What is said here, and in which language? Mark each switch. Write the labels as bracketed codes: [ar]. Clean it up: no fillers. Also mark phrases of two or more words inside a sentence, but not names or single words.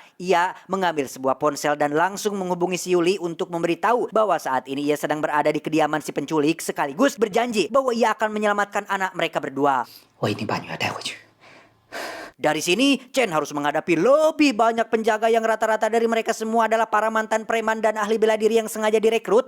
[id] Ia mengambil sebuah ponsel dan langsung menghubungi si Yuli untuk memberitahu bahwa saat ini ia sedang berada di kediaman si penculik, sekaligus berjanji bahwa ia akan menyelamatkan anak mereka berdua. [zh] 我一定把女儿带回去。 [id] Dari sini, Chen harus menghadapi lebih banyak penjaga yang rata-rata dari mereka semua adalah para mantan preman dan ahli bela diri yang sengaja direkrut.